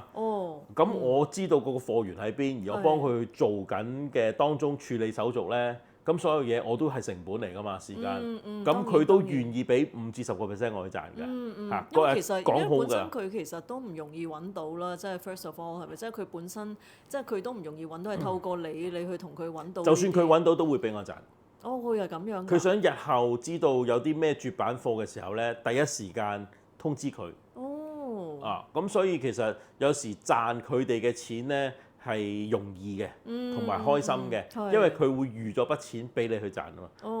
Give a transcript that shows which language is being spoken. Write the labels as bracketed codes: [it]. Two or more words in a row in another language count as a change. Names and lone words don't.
[yue] 咁我知道嗰個貨源喺邊，而我幫佢做緊嘅當中處理手續咧，咁所有嘢我都係成本嚟㗎嘛，時間。咁佢都願意俾5至10%我去賺嘅。因為其實因為本身佢其實都唔容易揾到啦，即係 [en] first of all [yue] 係咪？即係佢本身即係佢都唔容易揾到，係透過你去同佢揾到。就算佢揾到都會俾我賺。佢係咁樣。佢想日後知道有啲咩絕版貨嘅時候咧，第一時間通知佢。咁所以其實有時賺佢哋嘅錢咧係容易嘅，同埋開心嘅，因為佢會預咗筆錢俾你去賺啊嘛。